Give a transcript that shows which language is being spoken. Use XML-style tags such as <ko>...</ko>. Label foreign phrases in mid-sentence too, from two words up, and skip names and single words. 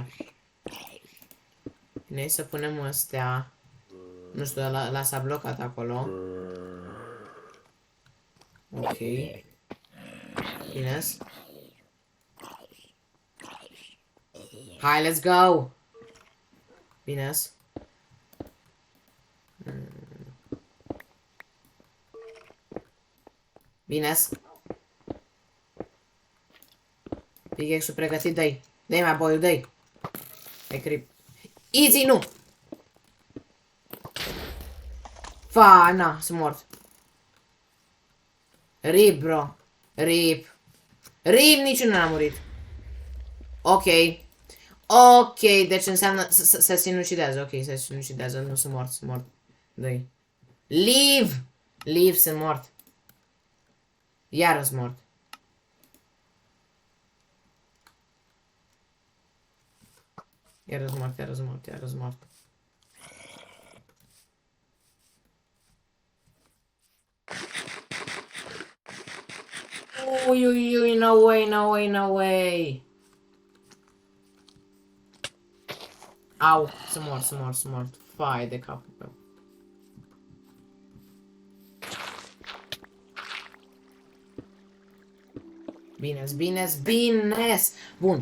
<ro>Bine, să punem astea. Nu știu, la s-a blocat acolo. Ok. Bine. Hai,</ro> <en>let's go!</en> <ro>Bine. Bine. Pickaxe-ul pregătit, dă-i. Dă-i mai boiul, dă-i. Hai, creep. Easy, nu! Fa, na, sunt mort.</ro> <en>Rip, bro. Rip.</en> <ro>Rip, niciunul n-a murit. Ok. Ok, deci înseamnă se sinucidează. Ok, se sinucidează, nu sunt mort, sunt mort.</ro> <en>Dă-i. Leave! Leave,</en> <ro>sunt mort. Iară sunt mort. Iară sunt mort, iară sunt mort, iară sunt mort. Ui, ui, ui,</ro> <en>no way, no way, no way.</en> <ro>Au, sunt mort, sunt mort, sunt mort. Fai de capul meu. Bine-s, bine-s, bine-s. Bun.</ro>